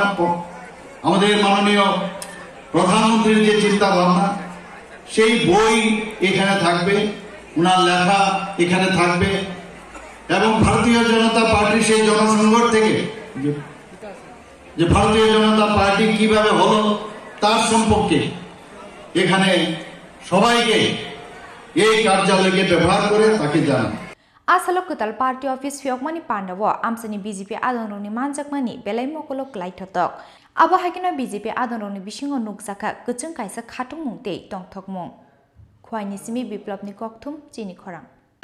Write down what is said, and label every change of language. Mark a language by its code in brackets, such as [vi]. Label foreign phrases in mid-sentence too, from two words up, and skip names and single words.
[bn] আমাদের মাননীয় প্রধানমন্ত্রীর যে চিন্তা ভাবনা সেই বই এখানে থাকবে ওনার লেখা এখানে থাকবে এবং ভারতীয় জনতা পার্টি সেই জনসংগঠ থেকে যে ভারতীয় জনতা পার্টি কিভাবে হলো তার সম্পর্কে এখানে সবাইকে এই কার্যালয়কে ব্যবহার করে তাকে জানান [trp] आसालो कताल [en] party office [trp] फियकमानि पांडाव आमसानि बीजेपी आदोननि मानजाकमानि बेलाय मकलो क्लाइथतक आबो हाकिना बीजेपी आदोननि बिसिंग नुकजाखा गचों कायसा खाथुं मुंते टंथकमुं खवाइनिसिमि बिप्लबनि कक्थुम चिनि खरां।